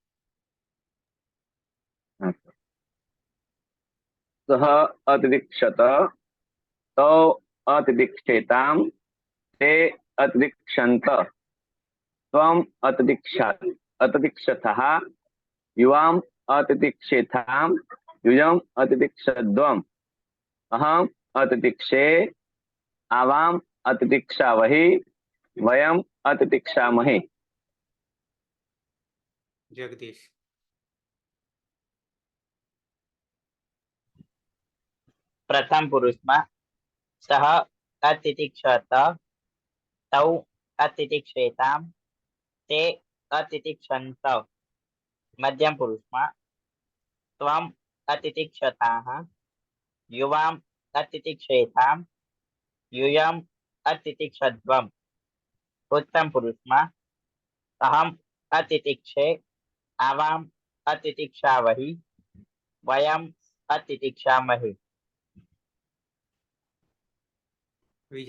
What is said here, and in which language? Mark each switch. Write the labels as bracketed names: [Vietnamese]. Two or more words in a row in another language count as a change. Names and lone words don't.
[Sanskrit] सः अतितिक्षत तौ अतितिक्षेताम ते अतितिक्षन्त त्वम् अतितिक्षथः युवाम् अतितिक्षेथाम यूयम् अतितिक्षध्वम् अहम् अतितिक्षे आवाम् अतितिक्षावहि वयम् अतितिक्षामहि। जगदीश प्रथम पुरुषમાં સહ અતિતિક્ષત તૌ અતિતિક્ષેતામ તે અતિતિક્ષંત મધ્યમ પુરુષમાં ત્વમ અતિતિક્ષતાઃ યુવામ અતિતિક્ષેતામ यूयम अतितिक्षध्वम उत्तम पुरुषમાં अहम अतितिक्षे आवाम अतितिक्षावहि वयम अतितिक्षामहि। विजय